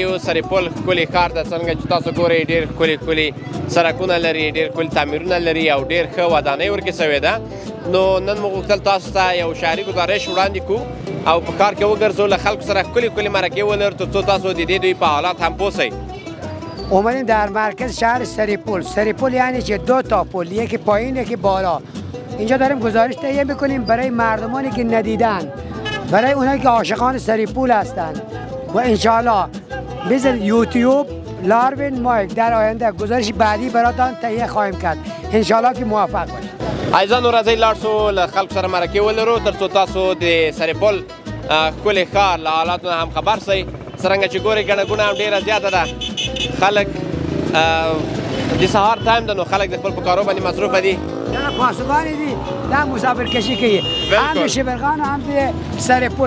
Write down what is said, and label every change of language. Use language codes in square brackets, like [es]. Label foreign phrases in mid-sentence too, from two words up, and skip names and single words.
[ps] یو سرپل ښکلي ښار ته څنګه چې تاسو ګورئ ډېر ښکلي ښکلي سړکونه لري ډېر ښکلي تعمیرونه لري او ډېر ښه ودانۍ ورکې سوې ده نو نن موږ غوښتل تاسو ته یو شعري ګزارش وړاندې کړو او په ښار کې وګرځو له خلکو سره ښکلي ښکلي مرکې ولرو تر څو تاسو د دې دوی په حالات هم پوه شئ [fa] اومدیم در مرکز شهر سرپل. سرپل یعنی چه؟ دو تا پل، یکی پایین یکی بالا. اینجا داریم گزارش تهیه میکنیم برای مردمانی که ندیدن، برای اونایی که عاشقان سرپل هستند و انشالله مثل یوتیوب لاروین مایک در آینده گزارش بعدی براتان تهیه خواهیم کرد. انشالله که موفق باشید. [ps] عزیزان نو راځئ لاړ شو له خلکو سره مرکې ولرو تر څو تاسو د سرپل ښکلي ښار له حالاتو نه هم خبر شئ. څرنګه چې ګورئ ګڼه ګوڼه هم ډېره زیاته ده، خلک د سهار ټایم ده نو خلک د خپل په کارو باندې مصروفه دي. دا پاسبانی دي، دا مسافرکشي کوي، هم د شبرغان هم د سرپل.